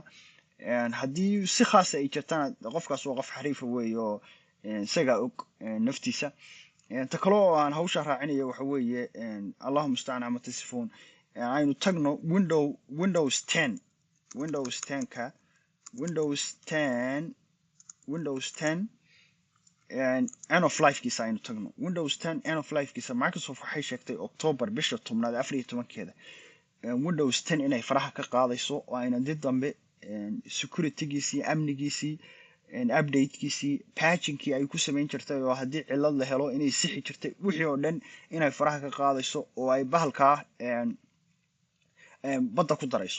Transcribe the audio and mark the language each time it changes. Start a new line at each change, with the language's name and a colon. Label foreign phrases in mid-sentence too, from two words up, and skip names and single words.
Somali: haddii si khaasa ay jirtana qofkaas waa qof xariifa weeye oo isagaa og naftiisa. ta kale oo aan hawsha raacinaya waxa weeye
Arabic: اللهم المستعان
Somali: ama tasifuun, aynu tagno windows 10 ka windows 10
English: end of life-kiisa
Somali: aynu tagno. windows 10
English: end of life-kiisa
Somali: Microsoft waxay sheegtay October bisha 10aad 14-keeda windows 10 inay faraha ka qaadayso oo ayna dib dambe security-giisii, amnigiisii, update-kiisii, patching-kii ay ku samayn jirtay oo haddii cillad la helo inay sixi jirtay wixii oo dhan inay faraha ka qaadayso oo ay bahalkaa badda ku darayso.